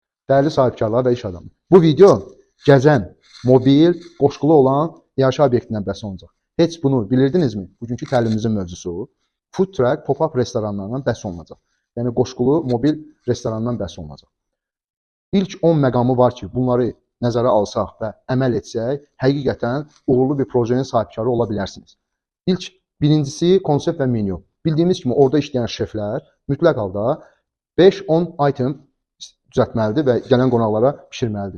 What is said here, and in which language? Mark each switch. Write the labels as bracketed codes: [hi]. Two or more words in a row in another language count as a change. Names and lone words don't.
[az] Dəyərli sahibkarlar və iş adamı. Bu video gəzən, mobil, qoşqulu olan yaşayış obyektindən bəhs olunacaq. Heç bunu bilirdinizmi? Bugünkü təlimimizin mövzusu [en] food truck, pop-up [az] restoranlarından bəhs olunacaq. Yəni qoşqulu mobil restorandan bəhs olunacaq. İlk 10 məqamı var ki, bunları nəzərə alsaq və əməl etsək, həqiqətən uğurlu bir projenin sahibkarı ola bilərsiniz. Birincisi konsept və menyu. Bildiyimiz kimi orada işləyən şeflər mütləq halda 5-10 item düzəltməlidir və gələn qonaqlara pişirməlidir.